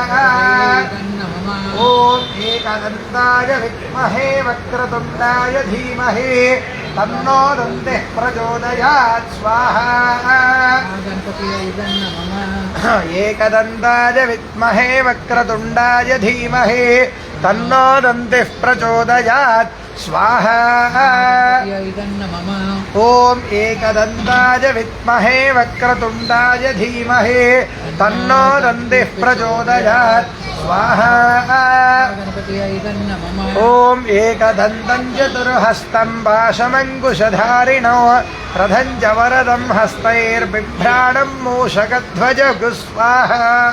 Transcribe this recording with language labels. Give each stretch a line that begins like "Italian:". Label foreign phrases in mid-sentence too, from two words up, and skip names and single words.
Sanskrit: ॐ एकदन्ताय विद्महे वक्रतुण्डाय धीमहि तन्नो दन्तिः प्रचोदयात् स्वाहा. एकदन्ताय विद्महे वक्रतुण्डाय धीमहि तन्नो दन्तिः प्रचोदयात् स्वाहा. ఓం ఏకదంతాయ విద్మహే వక్రతుండాయ ధీమహి తన్నో దందిః ప్రచోదయాత్ స్వాహా. ఓం ఏకదంతం చతుర్హస్తం పాశమంకుశధారిణో రథం చ వరదం హస్తైర్బిభ్రాణం మూషకధ్వజగు స్వాహా.